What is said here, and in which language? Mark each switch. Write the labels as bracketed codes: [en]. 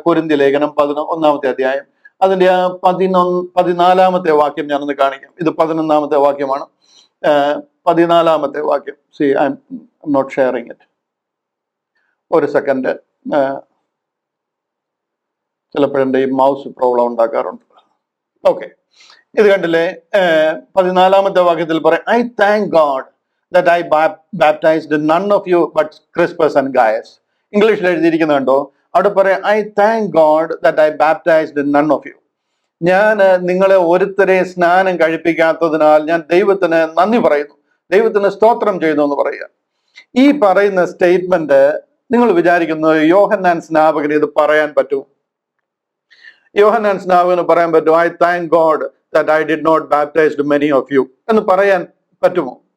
[ml] കൊരിന്ത്യ ലേഖനം 11-ാമത്തെ അധ്യായം, അതിന്റെ 14-ാമത്തെ വാക്യം ഞാനൊന്ന് കാണിക്കാം. ഇത് 11-ാമത്തെ വാക്യമാണ്. 14-ാമത്തെ വാക്യം. [en] I'm not sharing it. [ml] ഒരു സെക്കൻഡ്. ചിലപ്പോഴെന്റെ ഈ മൗസ് പ്രോബ്ലം ഉണ്ടാക്കാറുണ്ട്. ഓക്കെ, ഇത് കണ്ടില്ലേ? 14-ാമത്തെ വാക്യത്തിൽ പറയും, [en] I thank God that I baptized none of you but Crispus and Gaius. [ml] ഇംഗ്ലീഷിൽ എഴുതിയിരിക്കുന്നത് കണ്ടോ? അവിടെ പറയാം, [en] I thank God that I baptized none of you. [ml] ഞാൻ നിങ്ങളെ ഒരുത്തരെ സ്നാനം കഴിപ്പിക്കാത്തതിനാൽ ഞാൻ ദൈവത്തിന് നന്ദി പറയുന്നു, ദൈവത്തിന് സ്തോത്രം ചെയ്യുന്നു എന്ന് പറയുക. ഈ പറയുന്ന സ്റ്റേറ്റ്മെന്റ് നിങ്ങൾ വിചാരിക്കുന്നു യോഹന്നാൻ സ്നാപകന് ഇത് പറയാൻ പറ്റുമോ? യോഹന്നാൻ സ്നാപകന് പറയാൻ പറ്റുമോ [en] I thank God that I did not baptize many of you [ml] എന്ന് പറയാൻ പറ്റുമോ?